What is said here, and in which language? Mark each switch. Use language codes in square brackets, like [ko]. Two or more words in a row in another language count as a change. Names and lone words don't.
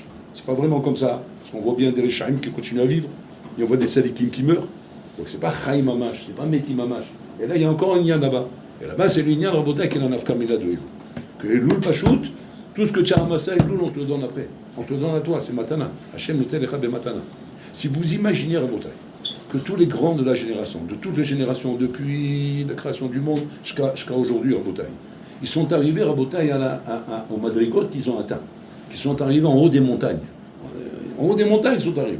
[fr] C'est pas vraiment comme ça. Parce qu'on voit bien des Rechaim qui continuent à vivre, et on voit des Sadikim qui meurent. Donc c'est pas [he] Chaim Mamash, [fr] c'est pas [he] Mitim Mamash. [fr] Et là, il y a encore un lien là-bas. Et là-bas, c'est le lien de Rabotai qui est la nafkamila de Elul. Que [he] Elul Pachout, [fr] tout ce que tu as ramassé à Elul, on te le donne après. On te le donne à toi, c'est Matana. [he] Hachem notel lecha bematana. [fr] Si vous imaginez, Rabotai, que tous les grands de la génération, de toutes les générations, depuis la création du monde jusqu'à aujourd'hui, Rabotai, ils sont arrivés, Rabotai, au Madrigot qu'ils ont atteint. Qu'ils sont arrivés en haut des montagnes. En haut des montagnes, ils sont arrivés.